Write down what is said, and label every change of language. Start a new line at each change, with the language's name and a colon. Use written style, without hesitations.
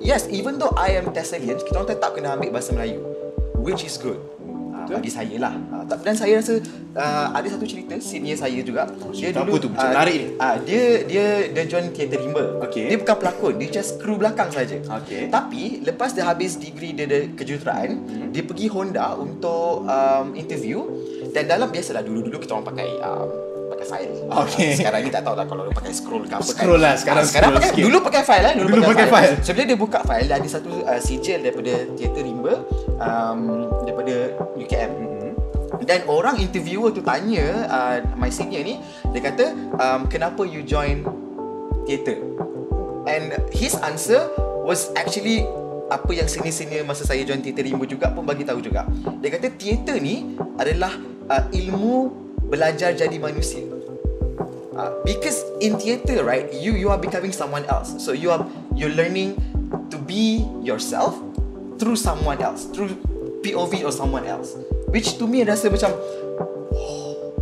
English: Yes, even though I am Thessalian,
Malay: kita orang tetap kena ambil bahasa Melayu,
English: which is good.
Malay: Bagi saya lah. Dan saya rasa ada satu cerita senior saya juga. Dia Cerita dulu apa tu? Macam menarik ni. Dia join teater rimba. Okay. Dia bukan pelakon, dia just kru belakang saja. Okay. Tapi lepas dia habis degree dia kejuruteraan, dia pergi Honda untuk interview. Dan dalam biasalah dulu kita orang pakai file. Okay. Sekarang ni tak tahu lah kalau dia pakai scroll ke apa. Scroll lah, sekarang scroll pakai, sikit. dulu pakai file lah. Dulu pakai file. So bila dia buka file, dia ada satu sijil daripada teater rimba daripada UKM. Dan orang interviewer tu tanya my senior ni, dia kata kenapa you join theater?
English: And his answer was actually
Malay: apa yang senior-senior masa saya join teater rimba juga pun bagi tahu juga. Dia kata teater ni adalah ilmu belajar jadi manusia.
English: Because in theater, right, you are becoming someone else. So you're learning to be yourself through someone else, through POV or someone else. Which to me
Malay: rasa macam wow.